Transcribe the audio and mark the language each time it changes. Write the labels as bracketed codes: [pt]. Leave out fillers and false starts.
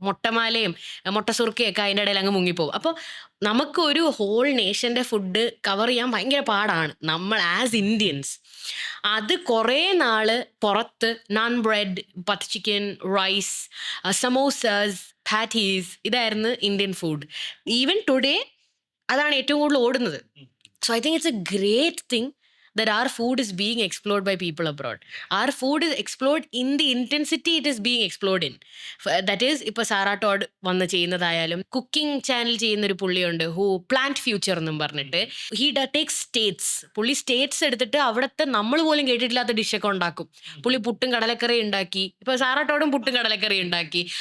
[ml] മുട്ടമാലയും മുട്ടസുറുക്കയൊക്കെ അതിൻ്റെ ഇടയിൽ അങ്ങ് മുങ്ങിപ്പോവും. അപ്പോൾ നമുക്ക് ഒരു ഹോൾ നേഷൻ്റെ ഫുഡ് കവർ ചെയ്യാൻ ഭയങ്കര പാടാണ് നമ്മൾ ആസ് ഇന്ത്യൻസ്. അത് കുറേ നാള് പുറത്ത് നാൻ bread, butter chicken, rice, സമോസാസ്, patties, ഇതായിരുന്നു ഇന്ത്യൻ ഫുഡ്. ഈവൻ ടുഡേ അതാണ് ഏറ്റവും കൂടുതൽ ഓടുന്നത്. [en] So I think it's a great thing that our food is being explored by people abroad. Our food is explored in the intensity it is being explored in. [ml] That is, ഇപ്പോൾ Sarah Todd വന്ന് ചെയ്യുന്നതായാലും, cooking channel ചെയ്യുന്നൊരു പുള്ളിയുണ്ട്, [en] Who plant future എന്നും പറഞ്ഞിട്ട്, he takes states. [ml] പുള്ളി States എടുത്തിട്ട് അവിടുത്തെ നമ്മൾ പോലും കേട്ടിട്ടില്ലാത്ത ഡിഷൊക്കെ ഉണ്ടാക്കും. പുള്ളി പുട്ടും കടലക്കറി ഉണ്ടാക്കി. ഇപ്പോൾ സാറാ ടോഡും പുട്ടും കടലക്കറി ഉണ്ടാക്കി.